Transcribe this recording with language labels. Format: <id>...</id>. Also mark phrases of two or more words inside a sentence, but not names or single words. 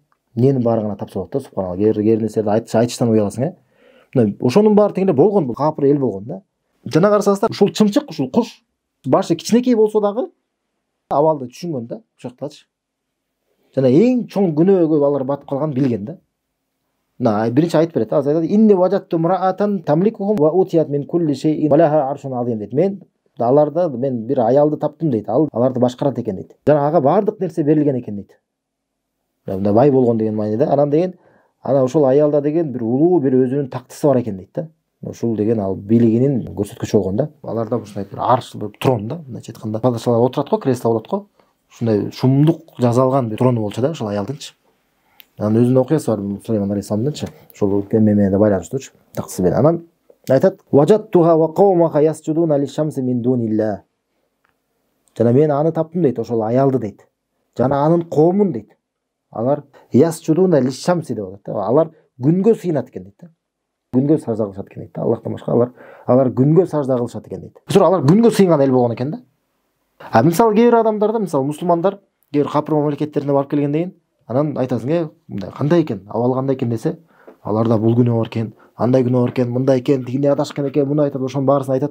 <ky>Эмненин баарын гана тапса болот да. Субханалла, кээ нерселерди айтыштан уяласың, Мына ошонун баары тең эле болгон, бул капыр эл болгон да. Жана карасаңыздар, ушул чымчык, ушул куш башы кичинекей болсо дагы абалды түшүнгөн да, ушактачы. Жана эң чоң күнөөгө алар батып калганын билген да. Мына биринчи айтып берет, азыр айтат:</ky> <ar>"إني وجدت امرأة تملكهم وأوتيت من كل شيء ولها عرش عظيم" дейт.</ar> <ky>Мен аларды мен бир аялды таптым дейт. Ал аларды башкарат экен дейт. Жана ага баардык нерсе берилген экен дейт. Мында бай болгон деген мааниде. Анан деген ана ошол аялда деген бир улуу бир өзүнүн тактысы бар экен дейт да. Ушул деген ал бийлигинин көрсөткүчү болгон да. Аларда ушундай бир арш, бир трон да, мындайча айтканда. Падышалар отурат го, кресло болот го. Ушундай шумдук жазалган бир трону болчу да, ошол аялдынчы. Анан өзүнүн окуясы бар Сулейман алейхиссаламдынчы. Ошол менен да байланыштуучу, тактысы менен.</ky> <ar>Анан айтат: "وجدتها وقومها يسجدون للشمس من دون الله".</ar> <ky>Жана мен аны таптым дейт, ошол аялды дейт. Жана анын коомун дейт. Алар</ky> <ar>يسجدون للشمس</ar> <ky>деп атат да. Алар күнгө сыйынат экен дейт да. Күнгө сажда кылышат экен дейт да. Аллахтан башка алар күнгө сажда кылышат экен дейт. Ошо алар күнгө сыйынган эл болгон экен да. А мисалы кээ бир адамдарда, мисалы мусулмандар кээ бир капыр мамлекеттерине барып келгенден кийин анан айтасың, мындай кандай экен, абал кандай экен десе, аларда бул күнөө бар экен, андай күнөө бар экен, мындай экен, тигине адашкан экен, муну айтат, ошонун баарысын айтат.</ky>